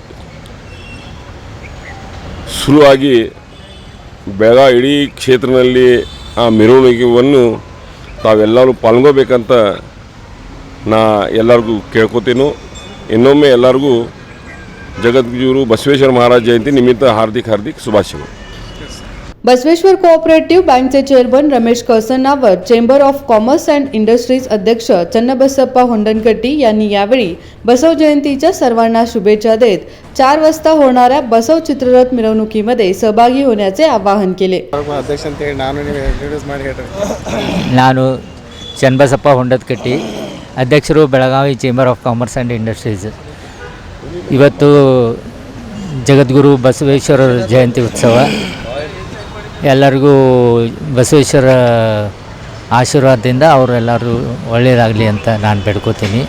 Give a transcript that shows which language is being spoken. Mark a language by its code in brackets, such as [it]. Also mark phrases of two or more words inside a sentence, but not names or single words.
[kn] ಶುರುವಾಗಿ ಬೆಳಗಾವಿ ಇಡೀ ಕ್ಷೇತ್ರದಲ್ಲಿ ಆ ಮೆರವಣಿಗೆಯನ್ನು ತಾವೆಲ್ಲರೂ ಪಾಲ್ಗೋಬೇಕಂತ ನಾ ಎಲ್ಲರಿಗೂ ಕೇಳ್ಕೊತೀನಿ। ಇನ್ನೊಮ್ಮೆ ಎಲ್ಲರಿಗೂ ಜಗದ್ಗುರು ಬಸವೇಶ್ವರ ಮಹಾರಾಜ ಜಯಂತಿ ನಿಮಿತ್ತ ಹಾರ್ದಿಕ ಶುಭಾಶಯಗಳು। [mr] बसवेश्वर कोऑपरेटिव्ह बँकचे चेअरमन रमेश कळसणावर, चेंबर ऑफ कॉमर्स अँड इंडस्ट्रीज अध्यक्ष चन्नबसप्पा होंडनकट्टी यांनी यावेळी बसव जयंतीच्या सर्वांना शुभेच्छा देत 4 वाजता होणाऱ्या बसव चित्ररथ मिरवणुकीमध्ये सहभागी होण्याचे आवाहन केले। [kn] ನಾನು ಚನ್ನಬಸಪ್ಪ ಹೊಂಡದಕಟ್ಟಿ, ಅಧ್ಯಕ್ಷರು ಬೆಳಗಾವಿ ಚೇಂಬರ್ ಆಫ್ ಕಾಮರ್ಸ್ ಆ್ಯಂಡ್ ಇಂಡಸ್ಟ್ರೀಸ್। ಇವತ್ತು ಜಗದ್ಗುರು ಬಸವೇಶ್ವರ ಜಯಂತಿ ಉತ್ಸವ ಎಲ್ಲರಿಗೂ ಬಸವೇಶ್ವರ ಆಶೀರ್ವಾದದಿಂದ ಅವರೆಲ್ಲರೂ ಒಳ್ಳೆಯದಾಗಲಿ ಅಂತ ನಾನು ಬೇಡ್ಕೋತೀನಿ।